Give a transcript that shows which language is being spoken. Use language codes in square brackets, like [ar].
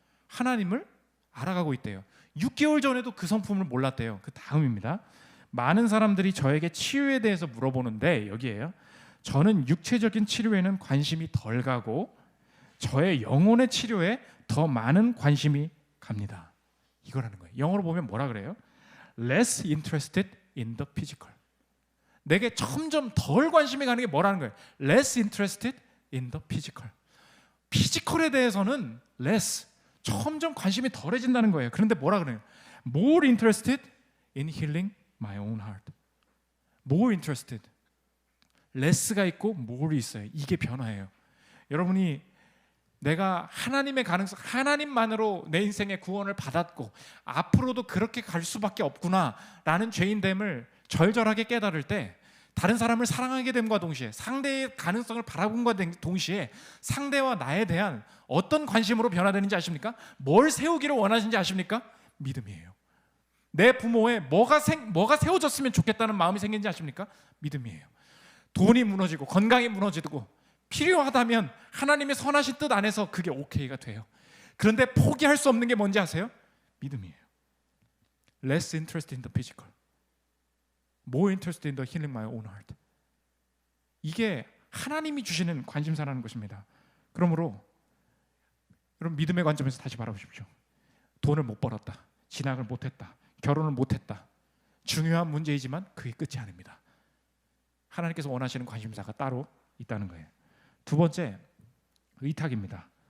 [ko] 하나님을 알아가고 있대요. 6개월 전에도 그 성품을 몰랐대요. 그 다음입니다. 많은 사람들이 저에게 치유에 대해서 물어보는데 여기에요. 저는 육체적인 치료에는 관심이 덜 가고 저의 영혼의 치료에 더 많은 관심이 갑니다. 이거라는 거예요. 영어로 보면 뭐라 그래요? [en] Less interested in the physical. [ko] 내게 점점 덜 관심이 가는 게 뭐라는 거예요? [en] Less interested in the physical. [ko] 피지컬에 대해서는 less, 점점 관심이 덜해진다는 거예요. 그런데 뭐라 그래요? [en] More interested in healing my own heart. More interested. [ko] less가 있고 more이 있어요. 이게 변화예요. 여러분이 내가 하나님의 가능성, 하나님만으로 내 인생의 구원을 받았고 앞으로도 그렇게 갈 수밖에 없구나라는 죄인됨을 절절하게 깨달을 때 다른 사람을 사랑하게 됨과 동시에 상대의 가능성을 바라본과 동시에 상대와 나에 대한 어떤 관심으로 변화되는지 아십니까? 뭘 세우기를 원하시는지 아십니까? 믿음이에요. 내 부모의 뭐가 세워졌으면 좋겠다는 마음이 생긴지 아십니까? 믿음이에요. 돈이 무너지고 건강이 무너지고 필요하다면 하나님의 선하신 뜻 안에서 그게 오케이가 돼요. 그런데 포기할 수 없는 게 뭔지 아세요? 믿음이에요. [en] Less interested in the physical, more interested in the healing my own heart. [ko] 이게 하나님이 주시는 관심사라는 것입니다. 그러므로 여러분 믿음의 관점에서 다시 바라보십시오. 돈을 못 벌었다, 진학을 못했다, 결혼을 못했다, 중요한 문제이지만 그게 끝이 아닙니다. 하나님께서 원하시는 관심사가 따로 있다는 거예요. 두 번째, 의탁입니다.